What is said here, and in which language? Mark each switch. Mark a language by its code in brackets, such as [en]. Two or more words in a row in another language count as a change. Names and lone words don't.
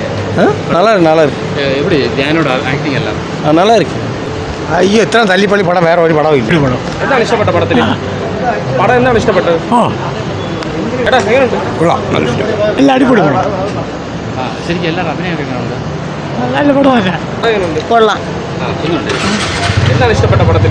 [ta] நல்லா இருக்கு நல்லா இருக்கு. எப்படி தியானோட ஆக்டிங் எல்லாம் நல்லா இருக்கு. [ml] അയ്യോ ഇത്ര തല്ലിപ്പള്ളി പടം വേറെ ഒരു പടവും ഇല്ല. പടം എന്താണ് ഇഷ്ടപ്പെട്ട പടത്തിൽ? പടം എന്താണ് ഇഷ്ടപ്പെട്ടത്? എടാ എങ്ങനെയുണ്ട്? കൊള്ളാം, നല്ല ഇഷ്ടം. എല്ലാം അടിപൊളി പടം. ശരിക്കും എല്ലാവരും അഭിനയമൊക്കെ എങ്ങനെയുണ്ട്? നല്ല പടമല്ല. എങ്ങനെയുണ്ട്? കൊള്ളാം. എങ്ങനെയുണ്ട്? എന്താണ് ഇഷ്ടപ്പെട്ട പടത്തിൽ?